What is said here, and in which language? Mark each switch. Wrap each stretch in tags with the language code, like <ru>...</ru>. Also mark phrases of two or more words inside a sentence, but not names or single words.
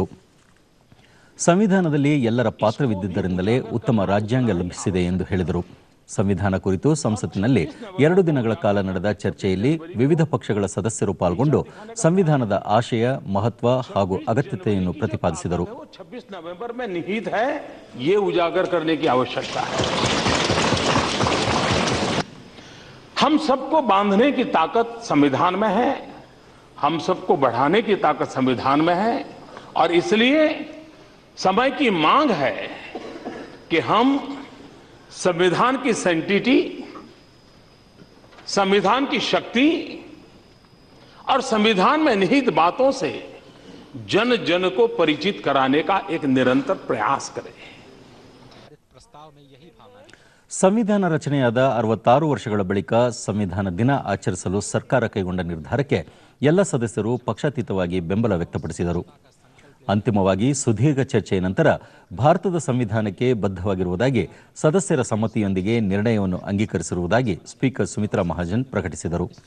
<kn>ಸಂವಿಧಾನದಲ್ಲಿ ಎಲ್ಲರ ಪಾತ್ರವಿದ್ದುದರಿಂದಲೇ ಉತ್ತಮ ರಾಜ್ಯಾಂಗ ಲಭಿಸಿದೆ ಎಂದು ಹೇಳಿದರು. ಸಂವಿಧಾನ ಕುರಿತು ಸಂಸತ್ತಿನಲ್ಲಿ 2 ದಿನಗಳ ಕಾಲ ನಡೆದ ಚರ್ಚೆಯಲ್ಲಿ ವಿವಿಧ ಪಕ್ಷಗಳ ಸದಸ್ಯರು ಪಾಲ್ಗೊಂಡು ಸಂವಿಧಾನದ ಆಶಯ, ಮಹತ್ವ ಹಾಗೂ ಅಗತ್ಯತೆಯನ್ನು ಪ್ರತಿಪಾದಿಸಿದರು.</kn> <hi>26 नवंबर में निहित है, ये उजागर करने की आवश्यकता है. हम सबको बांधने की ताकत संविधान में है, हम सबको बढ़ाने की ताकत संविधान में है और इसलिए समय की मांग है कि हम संविधान की सैंक्टिटी, संविधान की शक्ति और संविधान में निहित बातों से जन जन को परिचित कराने का एक निरंतर प्रयास करें.</hi> <kn>ಸಂವಿಧಾನ ರಚನೆಯಾದ 66 ವರ್ಷಗಳ ಬಳಿಕ ಸಂವಿಧಾನ ದಿನ ಆಚರಿಸಲು ಸರ್ಕಾರ ಕೈಗೊಂಡ ನಿರ್ಧಾರಕ್ಕೆ ಎಲ್ಲ ಸದಸ್ಯರು ಪಕ್ಷಾತೀತವಾಗಿ ಬೆಂಬಲ ವ್ಯಕ್ತಪಡಿಸಿದರು. ಅಂತಿಮವಾಗಿ ಸುದೀರ್ಘ ಚರ್ಚೆಯ ನಂತರ ಭಾರತದ ಸಂವಿಧಾನಕ್ಕೆ ಬದ್ಧವಾಗಿರುವುದಾಗಿ ಸದಸ್ಯರ ಸಮ್ಮತಿಯೊಂದಿಗೆ ನಿರ್ಣಯವನ್ನು ಅಂಗೀಕರಿಸಿರುವುದಾಗಿ ಸ್ಪೀಕರ್ ಸುಮಿತ್ರಾ ಮಹಾಜನ್ ಪ್ರಕಟಿಸಿದರು.</kn>